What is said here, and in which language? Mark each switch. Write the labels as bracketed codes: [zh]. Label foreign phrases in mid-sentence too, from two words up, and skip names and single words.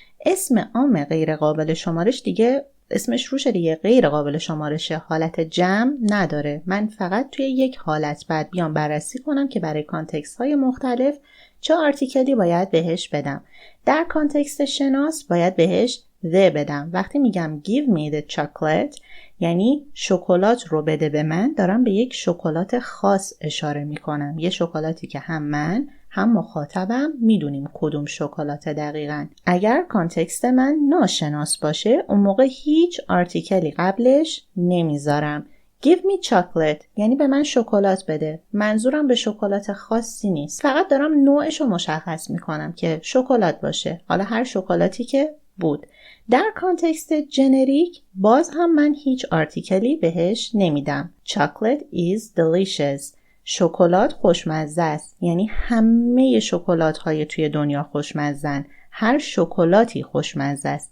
[fa] اسم عام غیر قابل شمارش دیگه اسمش روشه دیگه، غیر قابل شمارشه، حالت جمع نداره. من فقط توی یک حالت بعد بیام بررسی کنم که برای کانتکست های مختلف چه آرتیکلی باید بهش بدم. در کانتکست شناس باید بهش the بدم. وقتی میگم [en] give me the chocolate [fa] یعنی شکلات رو بده به من، دارم به یک شکلات خاص اشاره میکنم، یه شکلاتی که هم من هم مخاطبم میدونیم کدوم شکلات دقیقاً. اگر کانتکست من ناشناس باشه اون موقع هیچ آرتیکلی قبلش نمیذارم. [en] Give me chocolate [fa] یعنی به من شکلات بده. منظورم به شکلات خاصی نیست، فقط دارم نوعش رو مشخص میکنم که شکلات باشه، حالا هر شکلاتی که بود. در کانتکست جنریک باز هم من هیچ آرتیکلی بهش نمیدم. [en] Chocolate is delicious [fa] شکلات خوشمزه است، یعنی همه شکلات های توی دنیا خوشمزن، هر شکلاتی خوشمزه است.